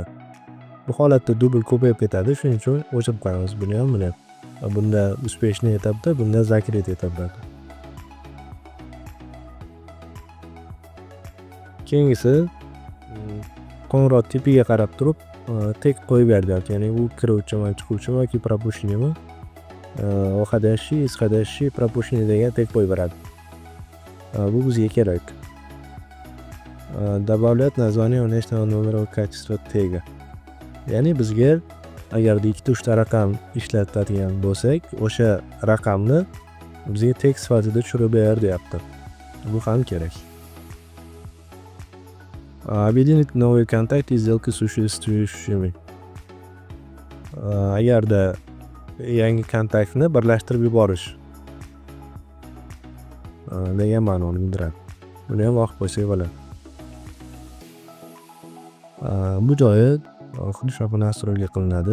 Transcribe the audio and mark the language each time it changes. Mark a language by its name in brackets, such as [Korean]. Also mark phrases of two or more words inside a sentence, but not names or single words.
[Uzbek] Bu holatda dubl ko'payib ketadi. Shuning uchun o'chirib qo'yamiz buni ham, buni ham. Bunda успешный etapda, bunda закрыт etapda. Keyingisi qo'ng'iroq tipiga qarab turib tek qo'yib beryapti. Ya'ni u kiruvchimi, chiquvchimi yoki [Russian] пропущенныйmi входящий, исходящий, пропущенный [Uzbek] degan tek qo'yib beradi. Bu bizga kerak. [Russian] Добавлять название внешнего номера качества тега. [Uzbek] Ya'ni bizga agarda ikkita uchta raqam ishlatadigan bo'lsak, o'sha raqamni bizga tek sifatida tushirib ber deyapti. Bu ham kerak. [Russian] Объединить новые контакты и сделки с существующими. [Uzbek] Agarda yangi kontaktni birlashtirib yuborish degan ma'noni bildiradi. Buni ham vaqt qo'ysak bo'ladi. Bu joyi xuddi shunaqa nastroyga qilinadi.